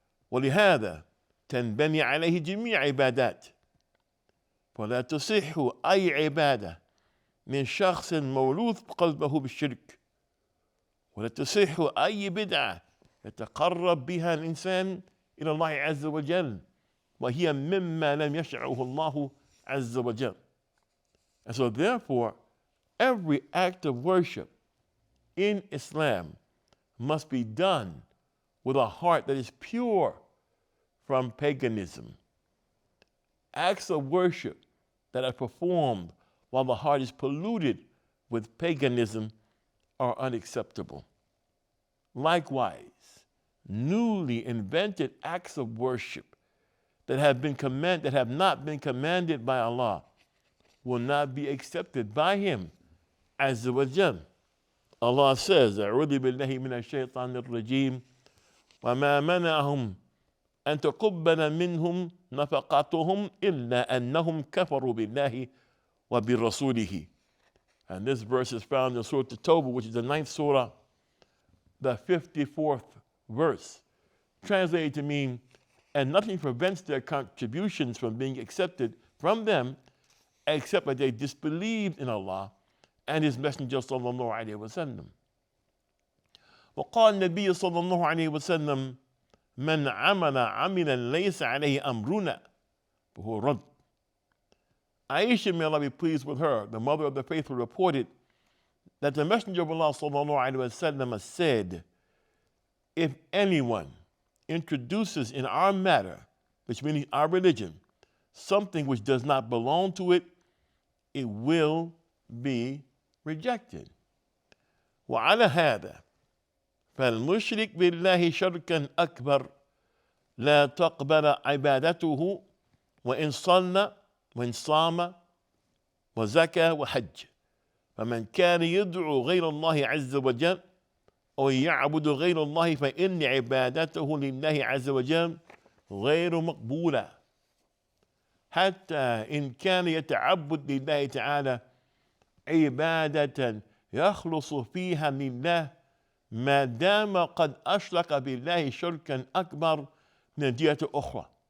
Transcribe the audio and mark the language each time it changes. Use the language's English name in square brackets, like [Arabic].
[Arabic] ولهذا تنبني عليه جميع عبادات ولا تصح أي عبادة من شخص مولوث قلبه بالشرك ولا تصح أي بدعة يتقرب بها الإنسان إلى الله عز وجل وهي مما لم يشرعه الله عز وجل. [English] And so therefore, every act of worship in Islam must be done with a heart that is pure from paganism. Acts of worship that are performed while the heart is polluted with paganism are unacceptable. Likewise, newly invented acts of worship that have not been commanded by Allah will not be accepted by Him Azza wa Jal. Allah says, [Arabic] أعوذ بالله من الشيطان الرجيم وما منعهم أن تقبل منهم نفقاتهم إلا أنهم كفروا بالله وبرسوله. [English] And this verse is found in Surah At-Tawbah, which is the 9th surah, the 54th verse, translated to mean, and nothing prevents their contributions from being accepted from them except that they disbelieved in Allah and His Messenger sallallahu alayhi wa sallam. [Arabic] وقال النبي صلى الله عليه وسلم من عمل عملا ليس عليه أمرنا فهو رد. [English] Aisha, may Allah be pleased with her, the mother of the faithful, reported that the Messenger of Allah sallallahu alaihi wasallam said, if anyone introduces in our matter, which means our religion, something which does not belong to it, it will be rejected. [Arabic] وعلى هذا فالمشرك بالله شركا أكبر لا تقبل عبادته وإن صلى وإن صام وزكى وحج. فمن كان يدعو غير الله عز وجل أو يعبد غير الله فإن عبادته لله عز وجل غير مقبولة حتى إن كان يتعبد لله تعالى عبادة يخلص فيها لله ما دام قد أشرك بالله شركا أكبر من جهة أخرى.